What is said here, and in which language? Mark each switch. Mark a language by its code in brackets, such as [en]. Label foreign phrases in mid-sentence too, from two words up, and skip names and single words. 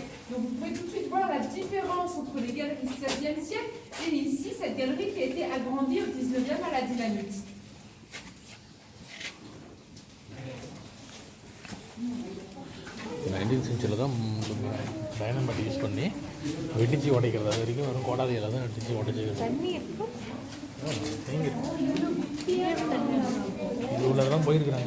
[fr] Donc vous pouvez tout de suite voir la différence entre les galeries du XVIe siècle et ici, cette galerie qui a été agrandie au XIXe à la dynamite. [en] nineteen century [ta] தான் [en] dynamite use [ta] பண்ணி வெடிச்சு உடைக்கிறது. அது வரைக்கும் வெறும் கோடாதியில் தான் அடிச்சு உடைச்சிக்கிறது. இது உள்ள தான் போயிருக்கிறாங்க.